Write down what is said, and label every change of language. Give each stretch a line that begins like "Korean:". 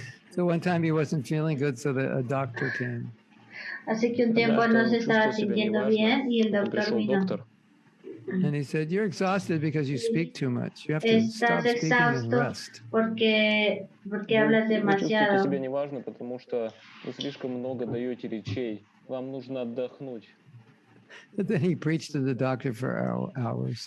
English: So one time he wasn't feeling good, so a doctor came.
Spanish: Así que un tiempo no se estaba sintiendo bien y el doctor vino.
English: And he said, "You're exhausted because you speak too much. You have to stop speaking and rest."
Spanish: Porque hablas demasiado.
Russian: Вы чувствуете себя неважно, потому что вы слишком много даете речей. Вам нужно отдохнуть.
English: But then he preached to the doctor for hours.